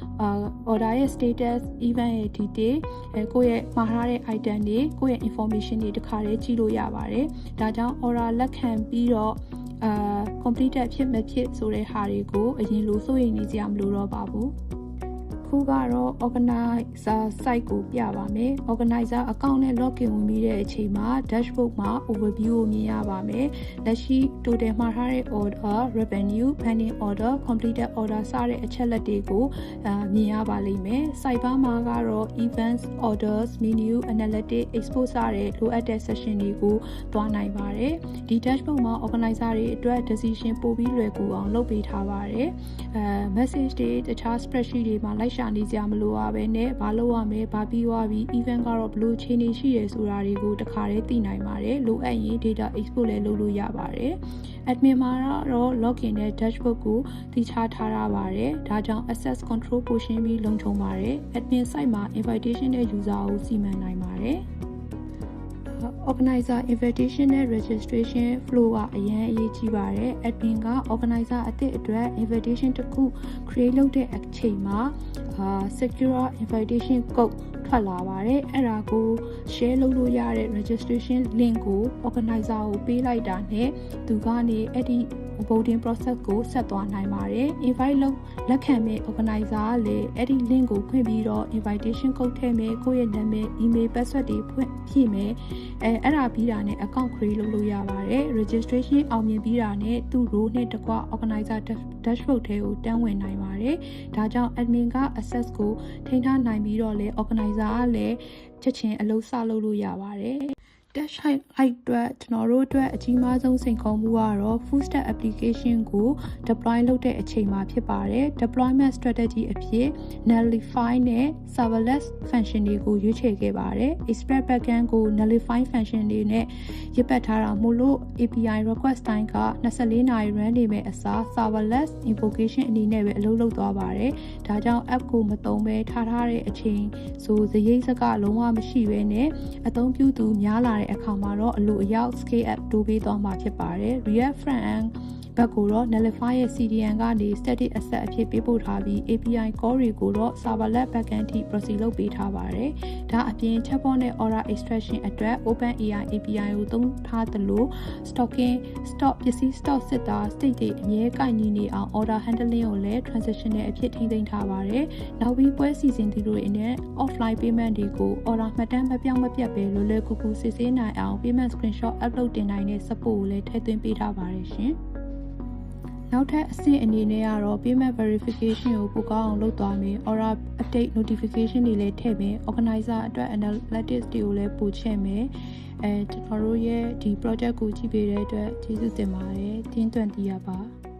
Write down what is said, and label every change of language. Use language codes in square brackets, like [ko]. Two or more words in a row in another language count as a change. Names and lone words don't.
[my] order ရဲ့ [en] status event [my] ရဲ့ detail ကိုယ့်ရဲ့မှာထားတဲ့ item တွေကိုယ့်ရဲ့ information တွေတခါတည်းကြည့်လို့ရပါတယ်ဒါကြောင့် order လက်ခံပြီးတော့ completed ဖြစ်မဖြစ်ဆိုတဲ့ဟာတွေကိုအရင်လိုစိုးရိမ်နေကြမလို့တော့ပါဘူးခုကတော့ [en] organizer site [my] ကိုပြပါမယ် [en] organizer account [my] နဲ့ login ဝင်ပြီးတဲ့အချိန်မှာ dashboard မှာ overview ကိုမြင်ရပါမယ်လက်ရှိ total မှာထားတဲ့ [en] order revenue pending order completed order [my] စတဲ့အချက်လက်တွေကိုမြင်ရ ပါလိမ့်မယ် [en] site bar [my] မှာကတော့ [en] events orders menu analytics export [my] စတဲ့လိုအပ်တဲ့ section တွေကိုသွားနိုင်ပါတယ်ဒီ dashboard မှာ organizer တွေအတွက် decision ပို့ပြီးလွယ်ကူအောင်လုပ်ပေးထားပါတယ်message တွေတခြား spreadsheet တွေမှာလိုက်ရှာနေကြမလို့ပဲနဲ့ဘာလုပ်ရမလဲဘာပြီးသွားပြီ event ကတော့ဘလို့အခြေအနေရှိရဆိုတာတွေကိုတခါတည်းသိနိုင်ပါတယ်လိုအပ်ရင် [en] data export [my] လည်းလုပ်လို့ရပါတယ် admin မှာတော့ login နဲ့ dashboard ကိုတည်ချထားရပါတယ်ဒါကြောင့် [en] access control [my] ပိုရှင်းပြီးလုံခြုံပါတယ် [en] admin site [my] မှာ invitation နဲ့ user ကိုစီမံနိုင်ပါတယ် [en] organizer invitation [my] နဲ့ [en] registration flow [my] ကအရင်အရေးကြီးပါတယ် admin က organizer အသစ်အတွက် invitation တစ်ခု create လုပ်တဲ့အချိန်မှာ [en] secure invitation code [my] ထွက်လာပါတယ်အဲ့ဒါကို share လုပ်လို့ရတဲ့ [en] registration link [my] ကို organizer ကိုပေးလိုက်တာနဲ့သူကနေအဲ့ဒီ [en] voting process [my] ကိုဆက်သွားနိုင်ပါတယ် invite လုပ်လက်ခံမဲ့ organizer ကလည်းအဲ့ဒီ link ကိုဖွင့်ပြီးတော့ [en] invitation code [my] ထည့်မယ်ကိုယ့်ရဲ့နာမည် [en] email password [my] တွေဖြည့်မယ်အဲ့ဒါပြီးတာနဲ့ [en] account create [my] လုပ်လို့ရပါတယ် registration အောင်မြင်ပြီးတာနဲ့ သူ့ role နဲ့တကွ [en] organizer dashboard [my] ထဲကိုတန်းဝင်နိုင်ပါတယ်ဒါကြောင့် admin က access ကိုထိန်းထားနိုင်ပြီးတော့လေ organizer ကလည်းချက်ချင်းအလုပ်စလုပ်လို့ရပါတယ် [en] dash height [my] အတွက်ကျွန်တော်တို့အတွက်အကြီးမားဆုံးစိန်ခေါ်မှုကတော့ [en] full stack application [my] ကို deploy လုပ်တဲ့အချိန်မှာဖြစ် ပါတယ် [en] deployment strategy [my] အဖြစ် nullify နဲ့ [en] serverless function [my] တွေကိုရွေးချယ်ခဲ့ပါတယ် [en] express backend [my] ကို [en] nullify function [my] တွေနဲ့ရစ်ပတ်ထားတာမို့လို့ [en] API request time [my] က24နာရီ run နေမဲ့အစား [en] serverless invocation [my] အနေနဲ့ပဲအလုပ်လုပ်သွားပါတယ်ဒါကြောင့် app ကိုမသုံးဘဲထားတဲ့အချိန်ဆိုစရိတ်စကလုံးဝမရှိဘဲနဲ့အသုံးပြုသူများလာအခါမှာတော့အလိုအရောက် [en] scale up [my] တိုးပေးသွားမှာဖြစ်ပါတယ် [en] React front end [my] ဘက်ကိုတော့ Netlify ရဲ့ CDN ကနေ [en] static asset [my] အဖြစ်ပေးပို့ထားပြီး [en] API call [my] တွေကိုတော့ [en] serverless backend [my] ထိ proxy လုပ်ပေးထားပါတယ်။ဒါအပြင် chatbot နဲ့ [en] order extraction [my] အတွက် OpenAI API ကိုသုံးထားသလို stock ပစ္စည်း stock စစ်တာ state တွေအမြဲကိုင်ညီနေအောင် [en] order handling [my] ကိုလည်း transitional အဖြစ် ထိန်းသိမ်းထားပါတယ်။နောက်ပြီးပွဲစီစဉ်သူတွေအနေနဲ့ [en] offline payment [my] တွေကို order မှတ်တမ်းမပြောင်းမပြတ်ပဲလွယ်လွယ်ကူကူစစ်ဆေးနိုင်အောင် [en] payment screenshot upload [my] တင်နိုင်တဲ့ support ကိုလည်းထည့်သွင်းပေးထားပါတယ်ရှင်။နောက်ထပ်အဆင့်အနေနဲ့ကတော့ [en] payment verification [my] ကိုပိုကောင်းအောင်လုပ်သွားမယ်။ [en] order update notification [my] တွေလည်းထည့်မယ်။ organizer အတွက် analytics တွေကိုလည်းပို့ချဲ့မယ်။ကျွန်တော်တို့ရဲ့ဒီ project ကိုကြည့်ပေးတဲ့အတွက်ကျေးဇူးတင်ပါတယ်။တင်း20ပါ